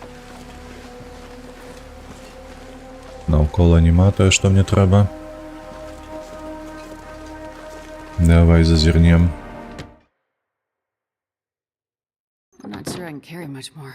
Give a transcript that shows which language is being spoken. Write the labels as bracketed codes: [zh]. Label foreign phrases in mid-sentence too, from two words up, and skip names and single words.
[be] Наўкола нема тое, што мне трэба. Давай зазірнем. [en] I'm not sure I can carry much more.